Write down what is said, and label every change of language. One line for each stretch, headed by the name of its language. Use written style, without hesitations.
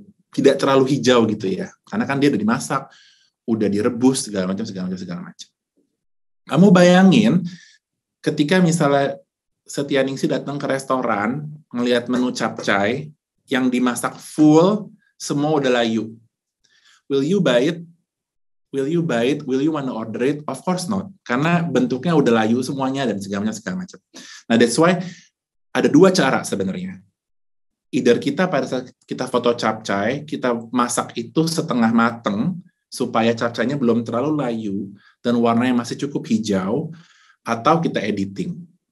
Indonesian: tidak terlalu hijau gitu ya, karena kan dia udah dimasak, udah direbus segala macam. Kamu bayangin ketika misalnya Setyaningsih datang ke restoran ngelihat menu capcay yang dimasak full, semua udah layu.
English: Will you buy it? Will you want to order it? Of course not.
Indonesian: Karena bentuknya udah layu semuanya dan segala macam. Nah,
English: that's why
Indonesian: ada dua cara sebenarnya. Either kita pada saat kita foto capcay, kita masak itu setengah mateng supaya capcaynya belum terlalu layu dan warnanya masih cukup hijau, atau kita editing.